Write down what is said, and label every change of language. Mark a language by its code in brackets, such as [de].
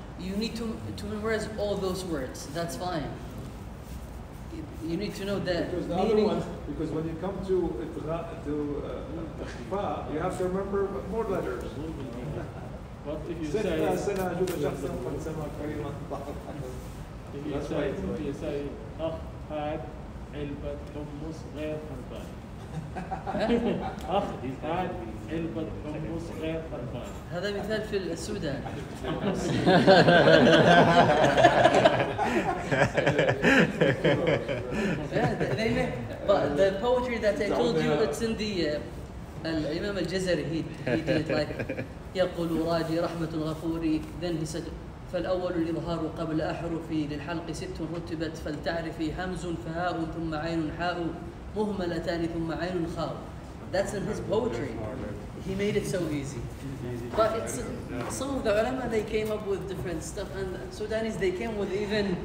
[en] You need to memorize all those words. That's fine. You need to know the Because the other meaning. ones, because when you come to fa, you have to remember more letters. What if you [ar] سنة [en] say, [ar] سنة جود شخصا قد سمع كريما [en] if you say, [ar] أخ هاد علبة حمص غير خربان. أخ هاد علبة حمص غير خربان. هذا مثال في السودان. [en] But the poetry that I told you, it's in the Imam al-Jazari. He did it like [ar] يقول راجي رحمة الغفور. [en] Then he said [ar] فالأول الإظهار قبل أحرفي للحلق ست رتبت فلتعرفي همز فهاء ثم عين حاء مهملتان ثم عين خاء. [en] That's in his poetry. He made it so easy. But it's some of the ulama, they came up with different stuff, and Sudanese, they came with even